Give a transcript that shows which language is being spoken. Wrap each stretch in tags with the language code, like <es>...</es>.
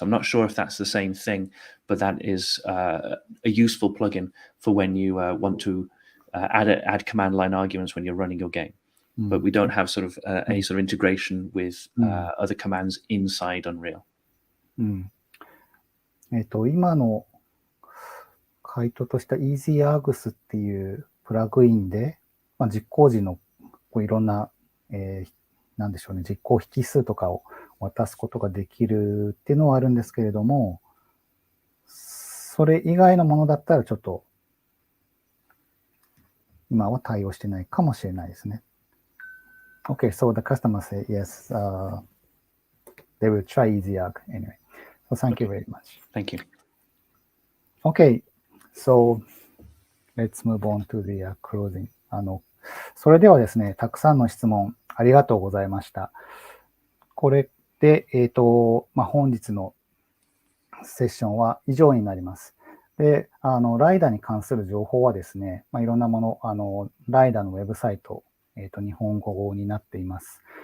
<en>I'm not sure if that's the same thing, but that is a useful plugin for when you want to add command line arguments when you're running your game. But we don't have sort of any sort of integration with other commands inside Unreal.</en> <ja>今の回答とした EasyArgs っていうプラグインで、実行時のいろんな、なんでしょうね、実行引数とかを渡すことができるっていうのはあるんですけれども、それ以外のものだったらちょっと今は対応してないかもしれないですね。</ja> <en>Okay, so the customer say yes, they will try EasyArg anyway. So thank you very much. Thank you. Okay, so let's move on to the closing.</en> <ja>それではですね、たくさんの質問ありがとうございました。これで、本日のセッションは以上になります。で、ライダーに関する情報はですね、いろんなもの、ライダーのウェブサイト、日本語になっています。</ja>